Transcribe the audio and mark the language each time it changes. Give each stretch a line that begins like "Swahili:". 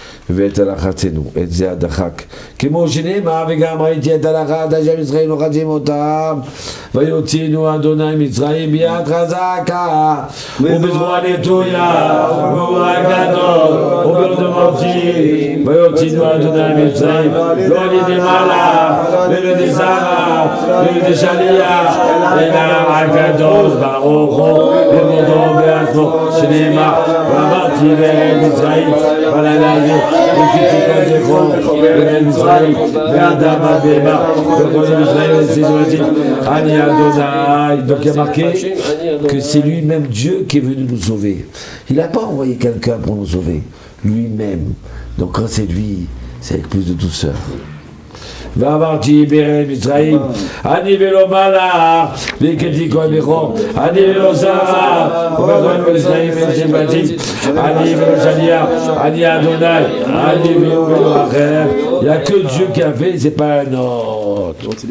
Hebrew: ואת הלחצנו, את זה הדחק. כמו שנאמר, וגם ראיתי את הלחת, אשר מצרים לוחצים אותם, ויוציאנו אדוני מצרים ביד חזקה, ובזרוע נטויה, ובגבורה גדול, וביד מופתי, ויוציאנו אדוני מצרים, לא על ידי מלאך, ולא על ידי זרע, ולא על ידי שליח, אלא הקדוש ברוך הוא, ומודו בעצמו, שנאמר, ואמרתי לאל מצרים, בלילה הזה,
French: donc il y a marqué que c'est lui-même Dieu qui est venu nous sauver. Il n'a pas envoyé quelqu'un pour nous sauver, lui-même. Donc quand c'est lui, c'est avec plus de douceur.
Hebrew: ועברתי ברם מצרים, אני ולא מלאך, והכיתי כל בכור, אני ולא זרע, ובכל מצרים אין שם בתים, אני ולא שליח, אני אדוני, אני ולא אחר.
French: Il n'y a que Dieu qui a fait, c'est pas un autre.